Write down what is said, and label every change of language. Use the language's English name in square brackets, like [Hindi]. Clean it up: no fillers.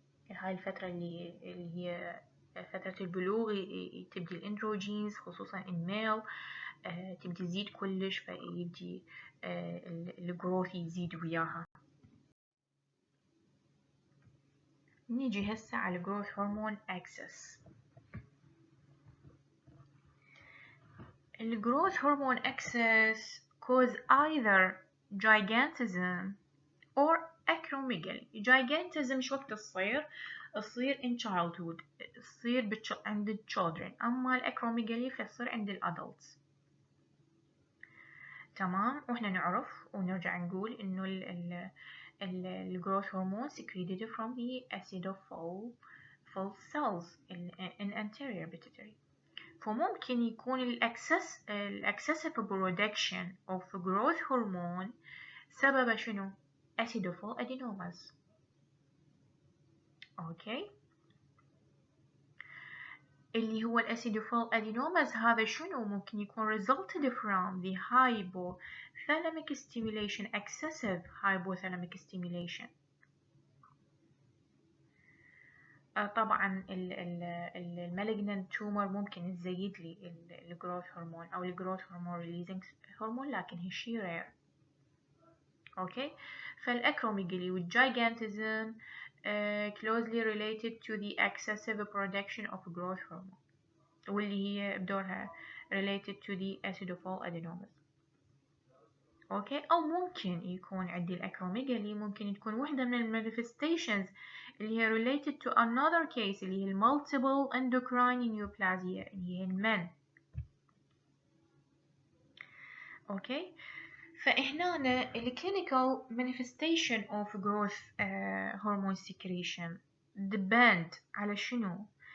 [Arabic] هاي الفترة اللي هي فترة البلوغ تبدي الأندروجينز خصوصا الميل تبدي تزيد كلش، فيبدي الجروث يزيد وياها. نيجي هسه على [English] الجروث hormone excess. الجروث hormone excess cause either gigantism or acromegaly. [Arabic] gigantism شو وقت تصير [English] in childhood، [Arabic] تصير عند children، أما الأكروميجالي فتصير عند الادults. تمام. وإحنا نعرف ونرجع نقول إنه [English] الجروث هرمون secreted from the acidophile cells in anterior pituitary. فممكن يكون excessive production of growth hormone [Arabic] سبب شنو؟ [English] acidophile adenomas. Okay. اللي هو الأسيدوفيل adenomas [Arabic] هذا شنو؟ [English] ممكن يكون resulted from the hypothalamic stimulation، excessive hypothalamic stimulation. طبعا المالجنانت تومر ممكن تزيد لي الجروث هرمون او الجروث هرمون ريليزنج هرمون، [Arabic] لكن هالشي [English] Rare. Okay. فالاكروميجالي والجايجانتزم closely related to the excessive production of growth hormone، [Arabic] واللي هي بدورها [English] related to the acidophile adenomas. Okay. [Arabic] او ممكن يكون عندي الاكروميجالي ممكن تكون واحدة من المانيفستيشنز اللي هي [English] related to another case [Arabic] اللي هي multiple endocrine neoplasia اللي هي المن. [English] Okay. فهنا الclinical manifestation of growth hormone secretion depend [Arabic] على شنو؟